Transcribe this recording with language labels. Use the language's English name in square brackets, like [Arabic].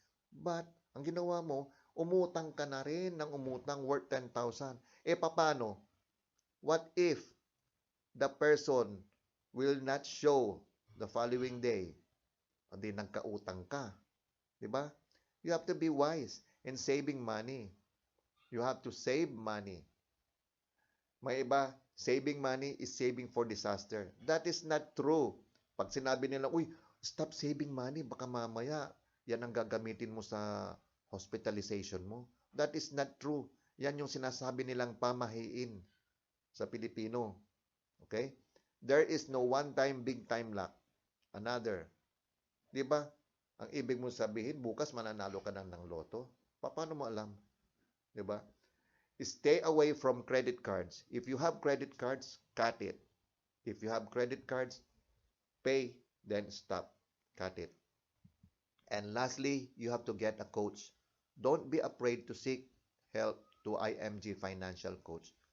[Filipino] But, ang ginawa mo, umutang ka na rin ng umutang worth 10,000. Paano? [English] What if the person will not show the following day? [Filipino] Hindi nagkautang ka. Diba? [English] You have to be wise in saving money. You have to save money. [Filipino] May iba, [English] saving money is saving for disaster. That is not true. [Filipino] Pag sinabi nila, uy, [English] stop saving money, [Filipino] baka mamaya yan ang gagamitin mo sa hospitalization mo. [English] That is not true. [Filipino] Yan yung sinasabi nilang pamahiin sa Pilipino. Okay? [English] There is no one-time, big-time luck. Another. Di ba? [Filipino] Ang ibig mo sabihin, bukas mananalo ka ng loto. Paano mo alam? Di ba? [English] Stay away from credit cards. If you have credit cards, cut it. If you have credit cards, pay, then stop. Cut it. And lastly, you have to get a coach. Don't be afraid to seek help to IMG Financial Coach.